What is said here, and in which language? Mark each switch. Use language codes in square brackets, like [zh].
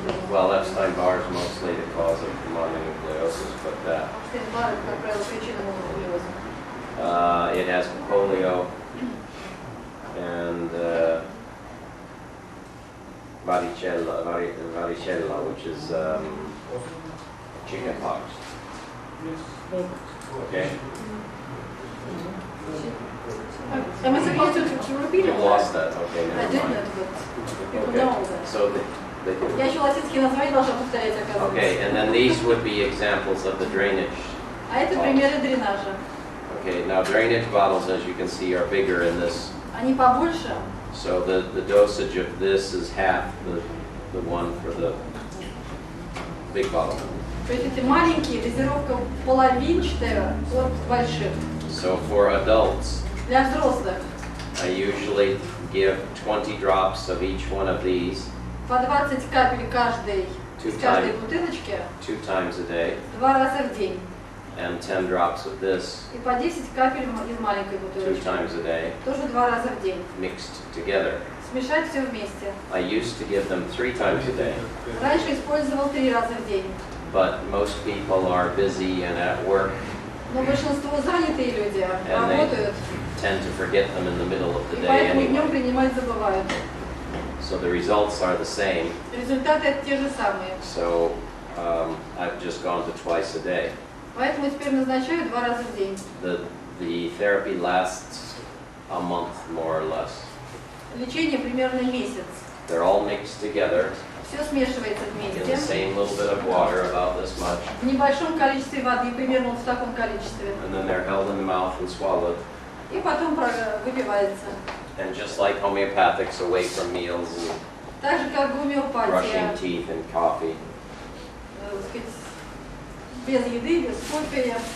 [en] Well, Epstein-Barr is mostly the cause of mononucleosis, but [ru] Штейнбар, как правило, причина мононуклеоза. [en] it has polio and varicella, which is chickenpox. Okay, Am I supposed to repeat you it? lost that. Okay, I never didn't, mind. but people Okay, know that. so [ru] Я еще латинские названия должна повторять, оказывается. [en] okay, and then these would be examples of the drainage. [ru] А это примеры дренажа. [en] Okay, now drainage bottles, as you can see, are bigger in this. [ru] Они побольше, [en] So the dosage of this is half the one for the big bottle. [ru] То есть эти маленькие, дозировка половинчатая от больших. [en] So for adults, [ru] Для взрослых [en] I usually give 20 drops of each one of these [ru] по 20 капель каждой из каждой бутылочки [en] 2 times a day, [ru] 2 раза в день. [en] and 10 drops of this [ru] И по 10 капель из маленькой [en] 2 [ru] бутылочки. [en] times a day, [ru] Тоже 2 раза в день. [en] mixed together. [ru] Смешать все вместе. [en] I used to give them 3 times a day, [ru] Раньше использовал 3 раза в день. [en] but most people are busy and at work, [ru] Но большинство занятые люди [en] And they- [ru] работают, [en] tend to forget them in the middle of the [ru] и [en] day [ru] поэтому днем [en] anyway. [ru] принимать забывают. [en] So the results are the same. [ru] Результаты те же самые. [en] So I've just gone to twice a day. [ru] Поэтому теперь назначаю 2 раза в день. [en] The therapy lasts a month, more or less. [ru] Лечение примерно месяц. [en] They're all mixed together [ru] Все смешивается [en] in the [ru] вместе. [en] same little bit of water, about this much, [ru] В небольшом количестве воды, примерно вот в таком количестве. [en] and then they're held in the mouth and swallowed. [ru] И потом выпивается. [en] And just like homeopathics, away from meals and [ru] Так же, как [en] brushing [ru] гомеопатия, [en] teeth and coffee. [ru] так сказать, без еды, без кофе.